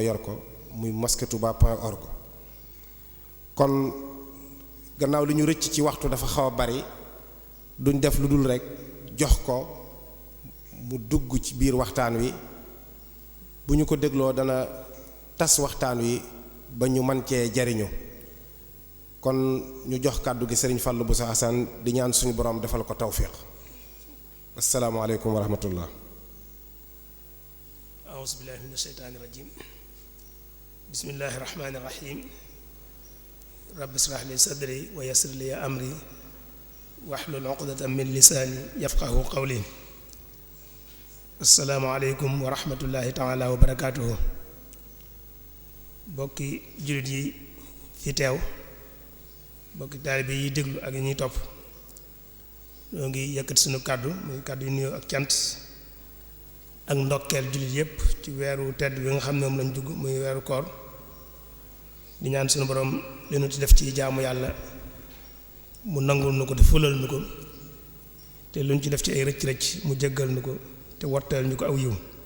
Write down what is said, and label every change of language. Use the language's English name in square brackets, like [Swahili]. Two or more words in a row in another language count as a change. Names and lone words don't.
[Wolof] yor ko muy mosquetouba.org kon gannaaw li ñu rëcc ci waxtu dafa xaw a bari duñ def lu dul rekk jox ko mu dugg ci biir waxtaan wi bu ñu ko dégloo dana tas waxtaan wi ba ñu mën cee jariñu kon ñu jox kàddu gi Serigne Fallou Bousso Hassan di ñaan suñu borom defal ko tawfiq [Arabic] السلام عليكم ورحمة الله أعوذ بالله من الشيطان الرجيم بسم الله الرحمن الرحيم رب اشرح لي صدري ويسر لي أمري واحلل عقدة من لساني يفقه قولي السلام عليكم ورحمة الله تعالى وبركاته [Wolof] bokki jullit yi fi teew bokki taalibe yi déglu ak ñuy topp ñoo ngi yëkkat sunu kàddu muy kàddu yu nuyoo ak cant ak ndokkeel jullit yépp ci weeru tedd bi nga xam ne moom lañ dugg muy weeru koor di ñaan sunu borom li nu ci def ci jaamu yàlla mu nangul nu ko te fulal nu ko te luñ ci def ci ay rëcc-rëcc mu jéggal nu ko te wotteel ñu ko aw yiw